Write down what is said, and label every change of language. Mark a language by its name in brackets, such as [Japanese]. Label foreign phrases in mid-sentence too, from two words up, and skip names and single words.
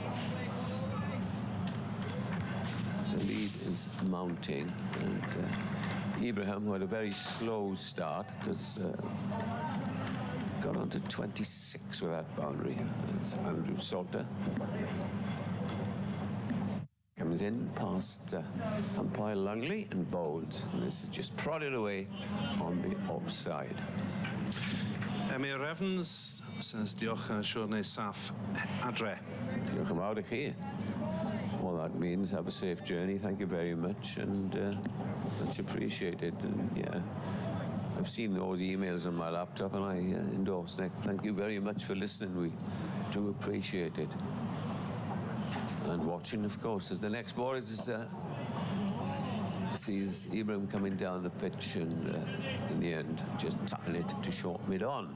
[English] The lead is mounting, and Ibrahim, who had a very slow start, has got on to 26 with that boundary. It's Andrew Salter. Comes in past umpire Lungley and bowls. And this is just prodded away on the offside. Emir Evans says [Welsh] diolch yn siwr neu saff adre. Diolch yn fawr I chi. [English] All that means have a safe journey. Thank you very much, and much appreciated. And yeah, I've seen those emails on my laptop, and I endorse Nick. Thank you very much for listening. We do appreciate it. And watching, of course, as the next ball is sees Ibrahim coming down the pitch, and in the end, just tapping it to short mid-on.